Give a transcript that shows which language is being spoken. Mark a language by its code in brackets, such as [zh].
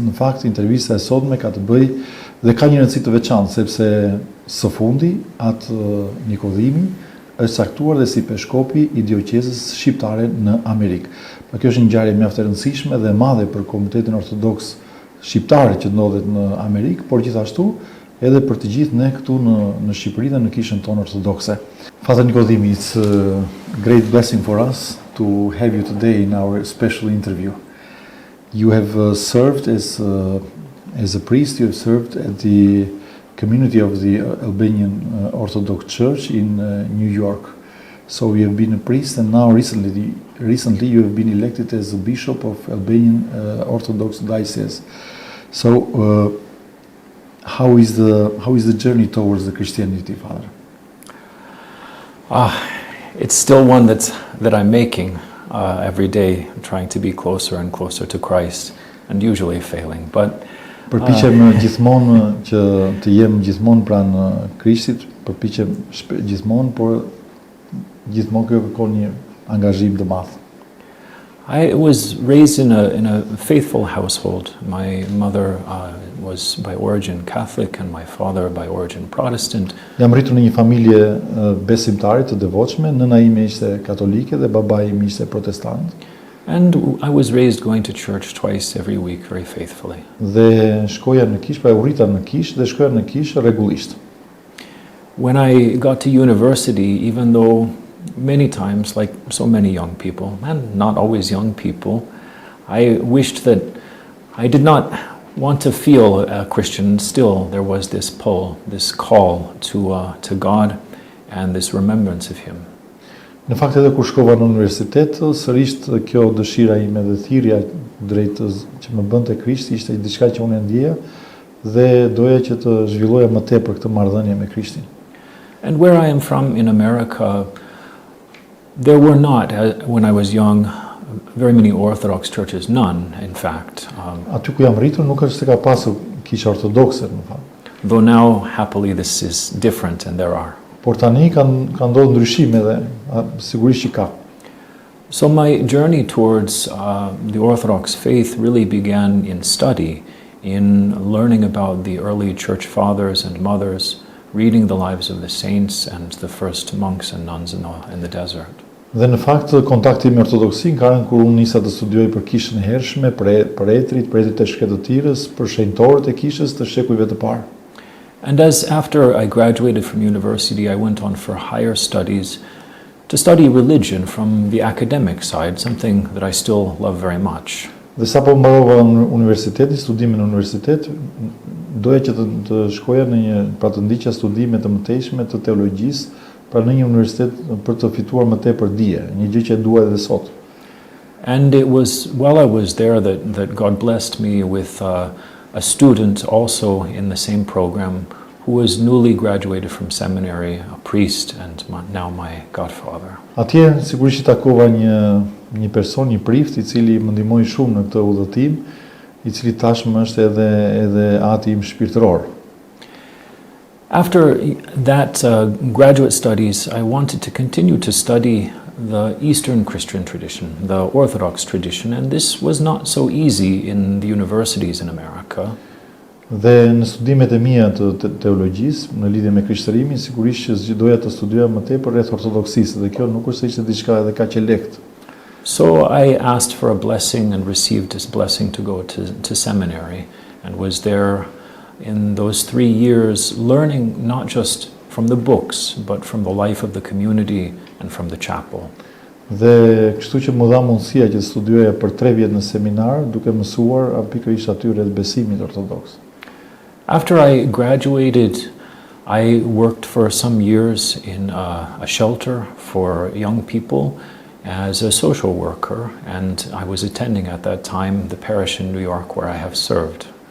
[sq] Në fakt intervista e sotme ka të bëjë dhe ka një rëndësi të veçantë sepse së fundi atë Nikodhimi është caktuar dhe si peshkopi i dioqezës shqiptare në Amerikë. Kjo është një ngjarje mjaft e rëndësishme dhe e madhe për komunitetin ortodoks shqiptare që ndodhet në Amerikë, por gjithashtu edhe për të gjithë ne këtu në Shqipëri dhe në kishën tonë ortodokse. [en] Father Nikodhim, it's a great blessing for us to have you today in our special interview. You have served as a priest, you have served at the community of the Albanian Orthodox Church in New York. So you have been a priest, and now recently you have been elected as a bishop of Albanian Orthodox Diocese. So how is the journey towards the Christianity, Father? It's still one that I'm making every day, trying to be closer and closer to Christ, and usually failing. But [sq] përpiqem gjithmonë që të jem gjithmonë pranë Krishtit, përpiqem gjithmonë, por gjithmonë kjo kërkon një angazhim të madh. [en] I was raised in a faithful household. My mother was by origin Catholic and my father by origin Protestant. [sq] Jam rritur në një familje besimtare të devotshme, nëna ime ishte katolike dhe babai im ishte protestant. [en] And I was raised going to church twice every week very faithfully. [sq] Dhe shkoja në kishë, pra u rrita në kishë dhe shkoja në kishë rregullisht. [en] When I got to university, even though many times, like so many young people, and not always young people, I wished that I did not want to feel a Christian. Still, there was this pull, this call to God and this remembrance of Him. [sq] Në fakt edhe kur shkova në universitet, sërish kjo dëshira ime dhe thirrja drejt që më bënte Krishti ishte diçka që unë e ndjeja dhe doja që të zhvilloja më tepër këtë marrëdhënie me Krishtin. [en] And where I am from in America, there were not, when I was young, very many Orthodox churches, none, in fact. [sq] Aty ku jam rritur nuk është se ka pasur kisha ortodokse, në fakt. [en] Though now, happily, this is different and there are. [sq] Por tani kanë ndodhur ndryshime dhe sigurisht që ka. [en] So my journey towards the Orthodox faith really began in study, in learning about the early church fathers and mothers, reading the lives of the saints and the first monks and nuns in the desert. [sq] Dhe në fakt kontakti me ortodoksin ka rënë kur unë nisa të studioj për kishën e hershme, për etrit e shkretëtirës, për shenjtorët e kishës të shekujve të parë. [en] And as after I graduated from university, I went on for higher studies to study religion from the academic side, something that I still love very much. [sq] Dhe sapo mbarova studimin në universitet, doja që të shkoja pra të ndiqja studime të mëtejshme të teologjisë, pra në një universitet për të fituar më tepër dije, një gjë që e dua edhe sot. [en] And it was while I was there that God blessed me with a student also in the same program who was newly graduated from seminary, a priest and now my godfather. [sq] Atje sigurisht takova një person, një prift i cili më ndihmoi shumë në këtë udhëtim, i cili tashmë është edhe ati im shpirtëror. [en] After that graduate studies, I wanted to continue to study the Eastern Christian tradition, the Orthodox tradition, and this was not so easy in the universities in America. [sq] Dhe në studimet e mia të teologjisë në lidhje me krishtërimin, sigurisht që doja të studioja më tepër rreth ortodoksisë dhe kjo nuk është se ishte diçka edhe kaq e lehtë. [en] So I asked for a blessing and received this blessing to go to seminary and was there in those 3 years learning not just from the books but from the life of the community and from the chapel. [sq] Dhe kështu që më dha mundësia që studioja për 3 vjet në seminar duke mësuar pikërisht aty rreth besimit ortodoks. [en] After I graduated, I worked for some years in a shelter for young people as a social worker, and I was attending at that time the parish in New York where I have served.